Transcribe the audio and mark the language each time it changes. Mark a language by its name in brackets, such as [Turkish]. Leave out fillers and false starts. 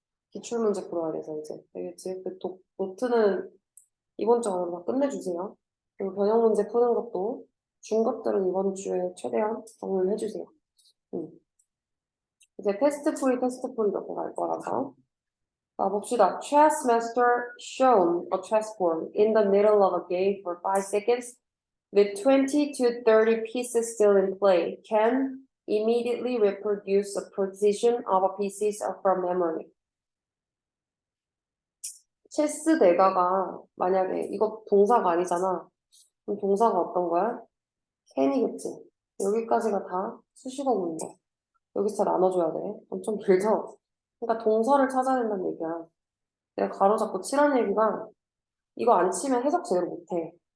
[Korean] 기출문제 풀어야 돼서 이제. 알겠지? 노트는 이번 주 안에 다 끝내주세요. 그리고 변형 문제 푸는 것도 중급들은 이번 주에 최대한 정리를 해주세요. 이제 테스트 풀이 넣고 갈 거라서. 자, 봅시다. [English] Chess master shown a chessboard in the middle of a game for 5 seconds with 20 to 30 pieces still in play can immediately reproduce the position of a pieces from memory. [Korean] 체스 대가가 만약에 이거 동사가 아니잖아. 그럼 동사가 어떤 거야? can이겠지. 여기까지가 다 수식어 문제. 여기서 다 나눠줘야 돼. 엄청 길죠? 그러니까 동사를 찾아야 된다는 얘기야. 내가 가로잡고 치라는 얘기가 이거 안 치면 해석 제대로 못해.